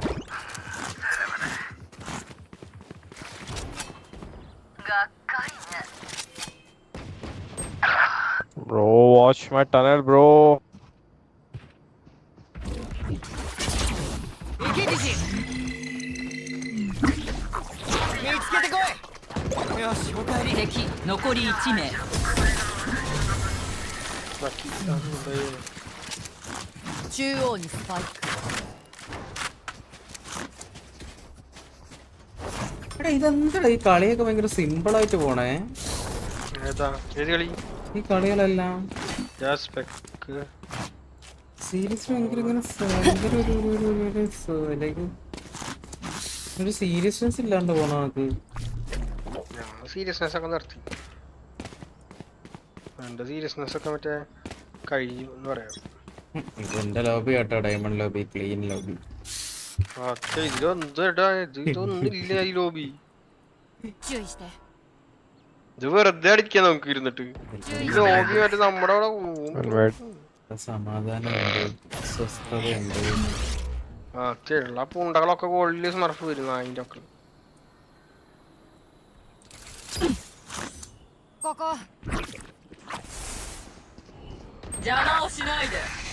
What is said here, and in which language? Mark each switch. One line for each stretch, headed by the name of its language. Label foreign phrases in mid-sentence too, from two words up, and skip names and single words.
English: Bro, watch my tunnel, bro.
Japanese: 行け自身見つけてこいよしおかえり敵残り1名。中央にスパイク。
Malayalam: എടാ ഇതെന്താ ഈ കളിയൊക്കെ ഭയങ്കര സിമ്പിൾ ആയിട്ട് പോണേ. ഏതാ ഏത് കളി? ഈ കളികളെല്ലാം സീരിയസ് ഭയങ്കര ഇങ്ങനെ ഭയങ്കര ഒരു സീരിയസ്നെസ് ഇല്ലാണ്ട് പോണ നമുക്ക്. സീരിയസ്നെസ് ഒക്കെ നിർത്തി. എന്റെ സീരിയസ്നെസ് ഒക്കെ മറ്റേ കഴിയും എന്ന് പറയാം. എന്റെ ലോബി കേട്ടോ,
English: diamond lobby, clean lobby.
Malayalam: ഇതൊന്നുമില്ല ഈ ലോബി.
Japanese: 注意して。
Malayalam: ഇത് വെറുതെ അടിക്കാൻ നമുക്ക് ഇരുന്നിട്ട്. ഈ ലോബി മറ്റേ നമ്മുടെ അവിടെ സമാധാനമുണ്ട്, സ്വസ്ഥതയുണ്ട്. ആ ചെള്ള പൂണ്ടകളൊക്കെ ഗോൾഡില് സ്മർഫ് വരും അതിന്റെ ഒക്കെ.
Japanese: ここ。邪魔をしないで。